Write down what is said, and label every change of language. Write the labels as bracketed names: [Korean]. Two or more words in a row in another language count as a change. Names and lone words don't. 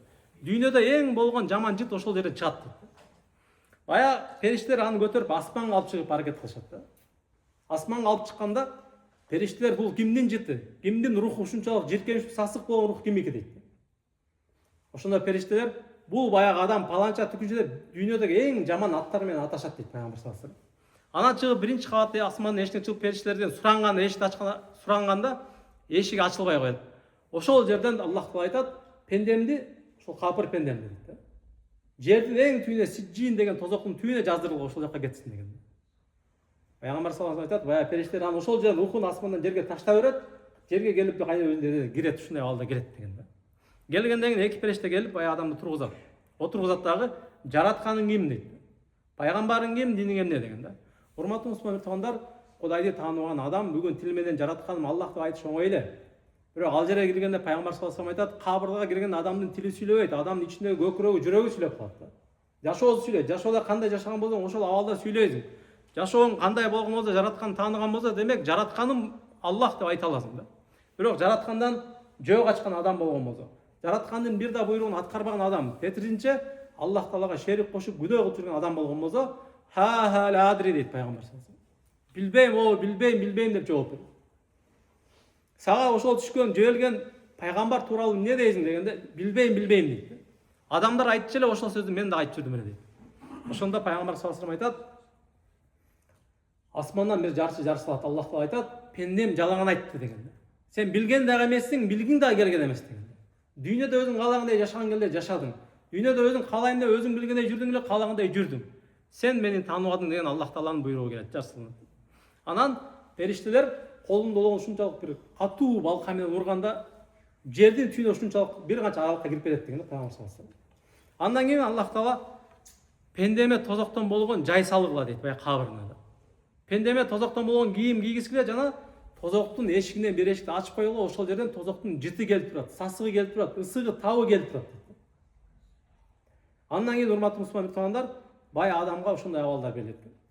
[Kyrgyz] Дүйнөдө эң болгон жаман жыт ошол жерде чыгат дейт. Баягы периштелер аны көтөрүп аспанга алып чыгып аракет кылышат да. Аспанга алып чыкканда периштелер бул кимдин жыты, кимдин руху ушунчалык жиркеничтүү сасык болгон рух кимики дейт. Ошондо периштелер бул баягы адам паланча түкүнчө деп дүйнөдөгү эң жаман аттар менен аташат дейт пайгамбар [Arabic] صلى الله عليه وسلم. [Kyrgyz] Анан чыгып биринчи кабатты асмандын эшигине чыгып периштелерден суранганда, эшикти суранганда эшик ачылбай коет. Ошол жерден Аллах таала айтат, пендемди, ошол капыр пендемди дейт. Жердин эң түбүнө Сиджин деген тозоктун түбүнө жаздырылган, ошол жака кетсин деген. Пайгамбар [Arabic] صلى الله عليه وسلم [Kyrgyz] айтат, баягы периштелер аны ошол жерден рухун асмандан жерге таштап берет, жерге келип кайра өзүнө кирет, ушундай абалда келет деген да. Келгенден кийин эки периште келип баягы адамды тургузат. Отургузат дагы жаратканың ким дейт. Пайгамбарың ким, диниң эмне деген да. Урматтуу мусулман туугандар, Кудайды тааныбаган адам бүгүн тил менен жаратканым Аллах деп айтыш оңой эле. Бирок ал жерге киргенде пайгамбар [Arabic] صلى الله عليه وسلم [Kyrgyz] айтат, кабырга кирген адамдын тили сүйлөбөйт, адамдын ичиндеги көкүрөгү, жүрөгү сүйлөп калат да. Жашоосу сүйлөйт. Жашоодо кандай жашаган болсоң, ошол абалда сүйлөйсүң. Жашооң кандай болгон болсо, жаратканды тааныган болсо, демек жаратканым Аллах деп айта аласың да. Бирок жараткандан жөө качкан адам болгон болсо, жараткандын бир да буйругун аткарбаган адам, тетиринче Аллах таалага шерик кошуп күнөө кылып жүргөн адам болгон болсо, [Arabic] ها لا أدري [Kyrgyz] дейт пайгамбар [Arabic] صلى الله عليه وسلم. [Kyrgyz] Билбейм деп жооп берет. Сага ошол түшкөн жөөлгөн пайгамбар тууралуу эмне дейсиң дегенде, билбейм дейт. Адамдар айтчу эле ошол сөздү мен да айтып жүрдүм эле дейт. Ошондо пайгамбар [Arabic] صلى الله عليه وسلم [Kyrgyz] айтат, асмандан бир жарчы жарсалат, Аллах таала айтат, пендем жалаң айтты деген. Сен билген дагы эмессиң, билгиң дагы келген эмес деген. Дүйнөдө өзүң каалагандай жашаган келде жашадың. Дүйнөдө өзүң каалайын деп өзүң билгендей жүрдүң эле, каалагандай жүрдүң. Сен мени тааныбадың деген Аллах тааланын буйругу келет, жарсаланат. Анан периштелер колунда болгон ушунчалык бир катуу балка менен урганда жердин түбүнө ушунчалык бир канча аралыкка кирип кетет деген пайгамбар [Arabic] صلى الله عليه وسلم. [Kyrgyz] Андан кийин Аллах таала пендеме тозоктон болгон жай салгыла дейт баягы кабырына. Пендеме тозоктон болгон кийим кийгизгиле жана тозоктун эшигинен бир эшикти ачып койгула, ошол жерден тозоктун жыты келип турат, сасыгы келип турат, ысыгы, табы келип турат. Андан кийин урматтуу мусулман туугандар, бай адамга ушундай абалдар берилет.